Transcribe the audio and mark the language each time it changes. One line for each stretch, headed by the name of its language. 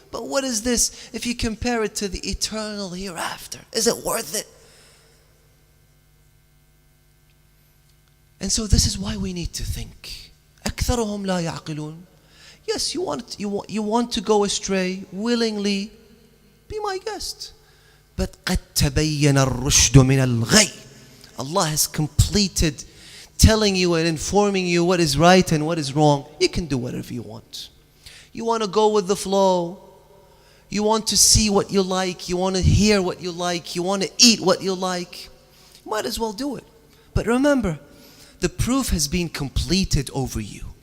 English: But what is this if you compare it to the eternal hereafter? Is it worth it? And so this is why we need to think.
Arabic: أكثرهم لا يعقلون.
English: Yes, you want to go astray willingly. Be my guest.
Arabic: But قد تبين الرشد من الغي.
English: Allah has completed telling you and informing you what is right and what is wrong. You can do whatever you want. You want to go with the flow. You want to see what you like. You want to hear what you like. You want to eat what you like. You might as well do it. But remember, the proof has been completed over you.